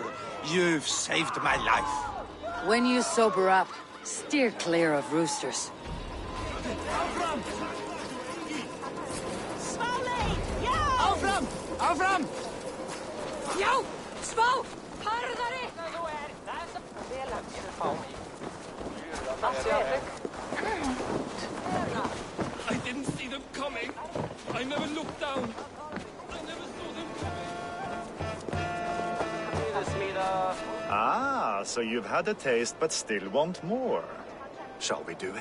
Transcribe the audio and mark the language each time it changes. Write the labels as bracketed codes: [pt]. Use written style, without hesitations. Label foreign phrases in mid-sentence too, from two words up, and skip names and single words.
[en] You've saved my life. When you sober up, steer clear of roosters. [is] Áfram! Áfram! Já! Spá! Harðari! [en] I didn't see them coming. I never looked down. I never saw them coming. Ah, so you've had a taste but still want more.